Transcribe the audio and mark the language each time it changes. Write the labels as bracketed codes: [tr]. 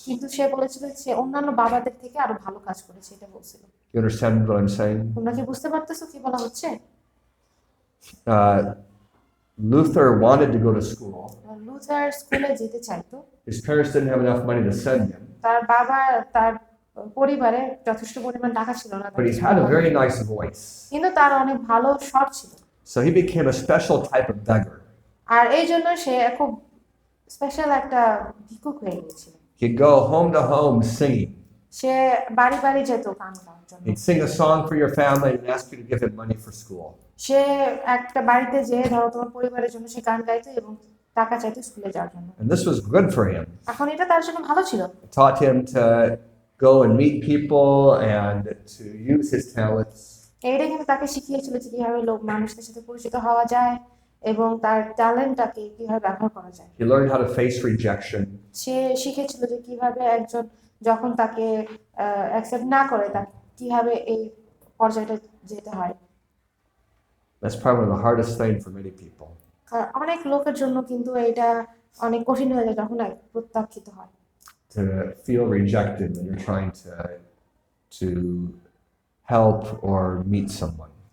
[bn] কিন্তু সে বলেছিল সে অন্যান্য বাবাদের থেকে আরো ভালো কাজ করেছে, এটা বলছিল। [en] You understand what I'm saying? [bn] তোমরা কি বুঝতে পারতেছো কি বলা হচ্ছে? [en] Luther wanted to go to school. [bn] Luther স্কুলে যেতে চাইতো, [en] His parents didn't have enough money to send him, [bn] তার বাবা তার পরিবারে যথেষ্ট পরিমাণ টাকা ছিল না, [en] but he had a very nice voice. [bn] কিন্তু তার অনেক ভালো স্বর ছিল, [en] So he became a special type of beggar. [bn] আর এই জন্য সে খুব স্পেশাল একটা ভিক্ষুক হয়ে গিয়েছিল। [en] He'd go home to home singing. [bn] সে বাড়ি বাড়ি যেত গান গাওয়ার জন্য। [en] He'd sing a song for your family and ask you to give him money for school. [bn] সে একটা বাড়িতে যেয়ে ধরো তোমার পরিবারের জন্য সে গান গাইতো এবং টাকা চাইতো স্কুলে যাওয়ার জন্য। [en] And this was good for him. [bn] এখন এটা তার জন্য ভালো ছিল। [en] It taught him to go and meet people and to use his talents. [bn] এইটা কিন্তু তাকে শিখিয়েছিল যে কিভাবে মানুষের সাথে পরিচিত হওয়া যায় এবং তার ট্যালেন্টটাকে কিভাবে ব্যবহার করা যায়। [en] He learned how to face rejection. [bn] সে শিখেছিল যে কিভাবে একজন যখন তাকে অ্যাকসেপ্ট না করে তাকে কিভাবে এই পর্যায়টা যেতে হয়। [en] That's probably the hardest thing for many people. [bn] অনেক লোকের জন্য কিন্তু এটা অনেক কঠিন হয়ে যায় যখন প্রত্যাখ্যিত হয়। [en] To feel rejected when you're trying to help or meet someone.